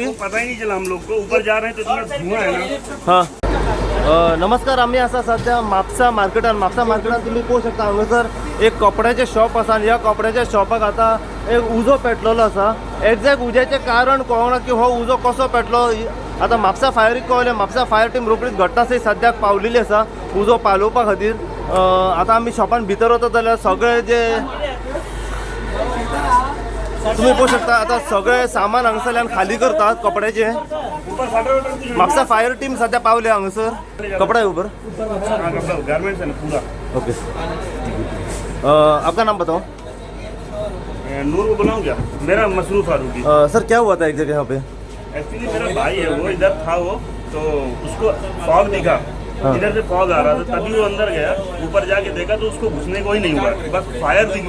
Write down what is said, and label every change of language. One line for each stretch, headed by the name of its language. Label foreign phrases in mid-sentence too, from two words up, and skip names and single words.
Hindi: पता ही नहीं चला हम लोग को. ऊपर जा रहे हैं तो इतना धुआं है ना. हाँ नमस्कार.
Konkani: आम्ही असा सध्या म्हापसा मार्केटात तुम्ही पाहू शकता हांगासर एक कपड्याचे शॉप आसा आणि ह्या कपड्याच्या शॉपाक आता एक उजो पेटलेलो आसा. एक्झॅक्ट उज्याचे कारण कळना की हो उजो कसो पेटलो. आता म्हापसा फायरीक कळलें. म्हापसा फायर टीम रोखडीच घटनास्थळी सद्याक पावलेली आसा उजो पालोवपा खातीर. आता आम्ही शॉपान भितर वतात जाल्यार सगळे जे तुम्ही पाहू शकता आता सगळे सामान हांगासरल्यान खाली करतात कपड्याचे. म्हापसा फायर टीम सध्या पावले हांगासर.
Hindi: कपडा है ऊपर? हाँ, कपड़ा गारमेंट्स है ना पूरा. ओके. आपका नाम बताओ. नूर को बुलाऊं क्या? मेरा मसरूफ फारूकी. सर क्या हुआ था एक जगह यहाँ पे? एक्चुअली मेरा भाई है, वो इधर था वो, तो उसको फॉग दिखा. इधर से फॉग आ रहा था, तभी वो अंदर गया. ऊपर जाके देखा तो उसको घुसने को ही नहीं हुआ, बस फायर दिखी.